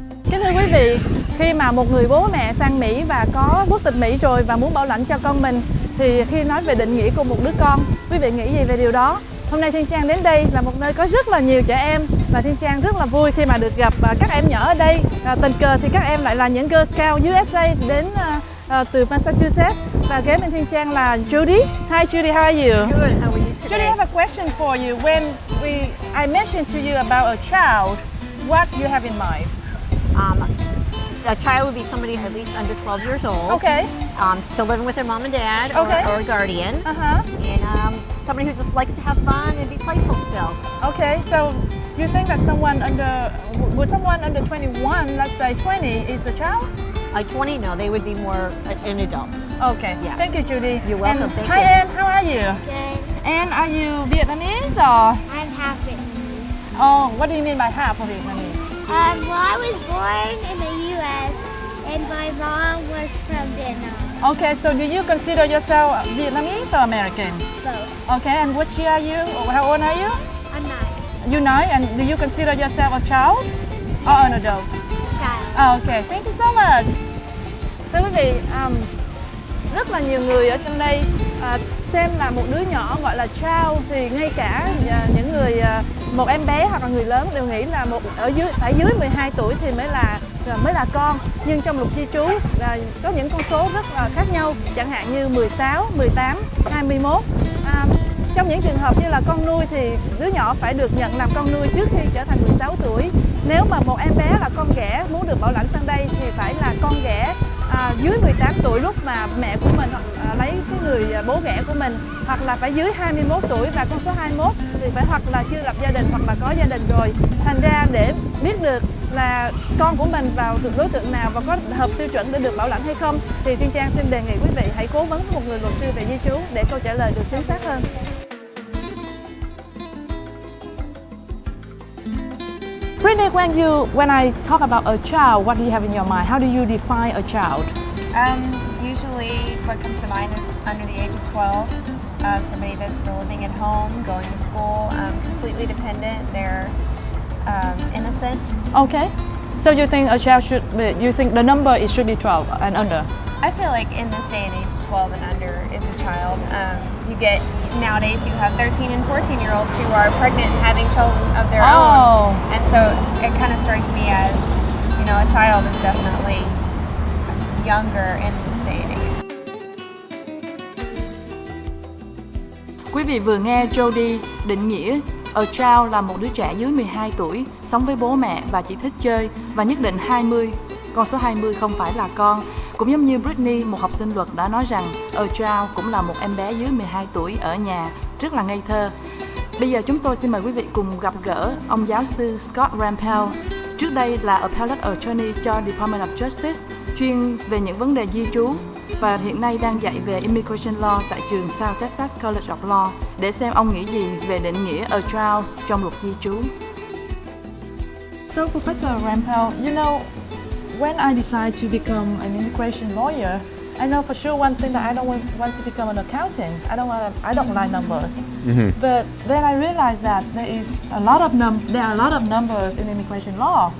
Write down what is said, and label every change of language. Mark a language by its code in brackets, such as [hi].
[vi] Kính thưa quý vị, khi mà một người bố mẹ sang Mỹ và có quốc tịch Mỹ rồi và muốn bảo lãnh cho con mình, thì khi nói về định nghĩa của một đứa con, quý vị nghĩ gì về điều đó? Hôm nay Thiên Trang đến đây là một nơi có rất là nhiều trẻ em và Thiên Trang rất là vui khi mà được gặp các em nhỏ ở đây. Tình cờ thì các em lại là những Girl Scout USA đến từ Massachusetts. Và kế bên Thiên Trang là Judy. [en] Hi Judy, how are you? Good, how are you today? Judy, I have a question for you. When I mentioned to you about a child, what you have in mind? A child would be somebody at least under 12 years old. Okay. Still living with their mom and dad or a guardian. And somebody who just likes to have fun and be playful still. Okay, so you think that someone under 21, let's say 20, is a child? Like 20, no, they would be more an adult. Okay, yes. Thank you, Judy. You're welcome, and thank hi, you. Anne, how are you? Good. Anne, are you Vietnamese or? I'm half Vietnamese. Oh, what do you mean by half of Vietnamese? Well, I was born in the U.S. and my mom was from Vietnam. Okay, so do you consider yourself Vietnamese or American? Both. Okay, and which year are you? Or how old are you? I'm 9. You're 9, and do you consider yourself a child or an adult? Child. Oh, okay, thank you so much. [vi] Thưa quý vị, rất là nhiều người ở trong đây xem là một đứa nhỏ gọi là child, thì ngay cả những người một em bé hoặc là người lớn đều nghĩ là phải dưới 12 tuổi thì mới là con. Nhưng trong luật di trú là có những con số rất là khác nhau, chẳng hạn như 16, 18, 21. Trong những trường hợp như là con nuôi thì đứa nhỏ phải được nhận làm con nuôi trước khi trở thành 16 tuổi. Nếu mà một em bé là con ghẻ muốn được bảo lãnh sang đây thì phải là con ghẻ dưới 18 tuổi lúc mà mẹ của mình lấy cái người bố ghẻ của mình, hoặc là phải dưới 21 tuổi, và con số 21 thì phải hoặc là chưa lập gia đình hoặc là có gia đình rồi. Thành ra để biết được là con của mình vào đối tượng nào và có hợp tiêu chuẩn để được bảo lãnh hay không, thì Thiên Trang xin đề nghị quý vị hãy cố vấn một người luật sư về di trú để câu trả lời được chính xác hơn. [en] Brittany, when I talk about a child, what do you have in your mind? How do you define a child? Usually what comes to mind is under the age of 12, somebody that's still living at home, going to school, completely dependent, they're innocent. Okay. So you think a child you think the number should be 12 and under? I feel like in this day and age, 12 and under is a child. Nowadays you have 13 and 14-year-olds who are pregnant and having children of their own. And so it kind of strikes me as, a child is definitely younger in this day and age. [vi] Quý vị vừa nghe Jody định nghĩa a child là một đứa trẻ dưới 12 tuổi, sống với bố mẹ và chỉ thích chơi, và nhất định 20, con số 20 không phải là con. Cũng giống như Brittany, một học sinh luật đã nói rằng a child cũng là một em bé dưới 12 tuổi ở nhà, rất là ngây thơ. Bây giờ chúng tôi xin mời quý vị cùng gặp gỡ ông giáo sư Scott Rampell. Trước đây là Appellate Attorney cho Department of Justice, chuyên về những vấn đề di trú, và hiện nay đang dạy về Immigration Law tại trường South Texas College of Law, để xem ông nghĩ gì về định nghĩa a child trong luật di trú. [en] So Professor Rampell, when I decide to become an immigration lawyer, I know for sure one thing that I don't want to become an accountant. I don't like numbers. Mm-hmm. But then I realized that there are a lot of numbers in immigration law.